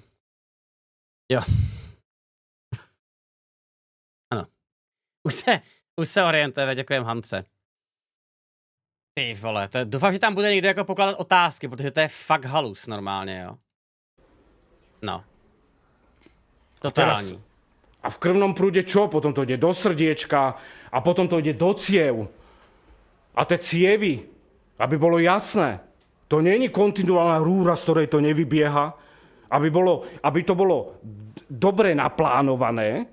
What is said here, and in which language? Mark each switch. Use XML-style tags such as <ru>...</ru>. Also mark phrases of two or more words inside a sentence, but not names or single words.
<cs>Jo. Ano. Už se orientuje, děkujem Hance. Ty vole, doufám, že tam bude někdo jako pokládat otázky, protože to je fakt halus normálně, jo. No. Totální.</cs> <sk>A v krvnom prúde čo? Potom to ide do srdiečka a potom to ide do ciev. A tie cievy, aby bolo jasné, to nie je kontinuálna rúra, z ktorej to nevybieha, aby to bolo dobre naplánované.</sk>